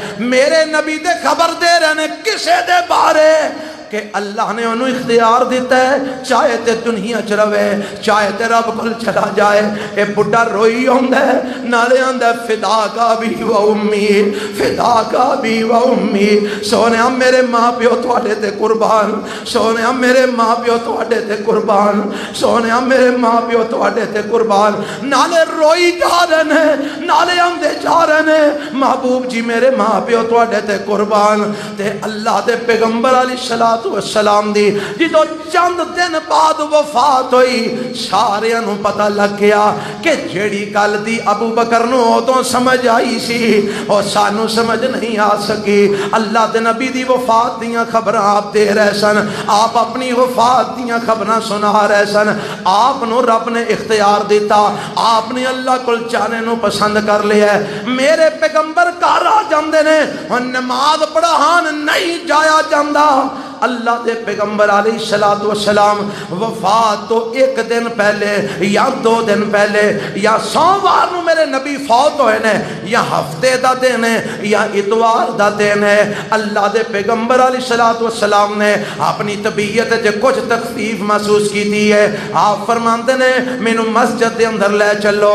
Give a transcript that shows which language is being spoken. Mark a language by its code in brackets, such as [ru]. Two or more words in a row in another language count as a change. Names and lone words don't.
[pa] میرے نبی دے خبر دے رہے نے کسے دے بارے کہ اللہ نے انہوں اختیار دیتا ہے، چاہے تے دنیا چ رہے چاہے تے رب کول چلا جائے۔ اے بڈھا روئی ہوندا ہے، نالے آندا [ar] فدا کا بھی و امی، فدا کا بھی و امی، [pa] سونیا میرے ماں پیو تواڈے تے قربان، سونیا میرے ماں پیو تواڈے تے قربان، سونیا میرے ماں پیو تواڈے تے قربان۔ نالے روئی جا رہے ہیں، نالے آندے جا رہے ہیں محبوب جی میرے ماں پیو تواڈے تے قربان۔ تے اللہ دے پیغمبر علیہ السلام دی جدو چند دن بعد وفات ہوئی، سارے انہوں پتہ لگ گیا کہ جیڑی گل دی ابو بکر نو ادوں سمجھ آئی سی اور سانو سمجھ نہیں آ سکی۔ اللہ دے نبی دی وفات دیاں خبراں آپ دے رہے سن، آپ اپنی وفات دیاں خبراں سنا رہے سن، آپ نو رب نے اختیار دیتا، آپ نے اللہ کول جانے نو پسند کر لیا ہے۔ میرے پیغمبر گھر آ جاندے نے، نماز پڑھان نہیں جایا جاندا۔ اللہ دے پیغمبر علیہ السلام وفات تو ایک دن پہلے یا 2 دن پہلے یا سوموار نو میرے نبی فوت ہوئے نے، یا ہفتے دا دن ہے یا اتوار دا دن ہے، اللہ دے پیغمبر علیہ السلام نے اپنی طبیعت جو کچھ تخفیف محسوس کی دی ہے، آپ فرماندے نے مینوں مسجد دے اندر لے چلو۔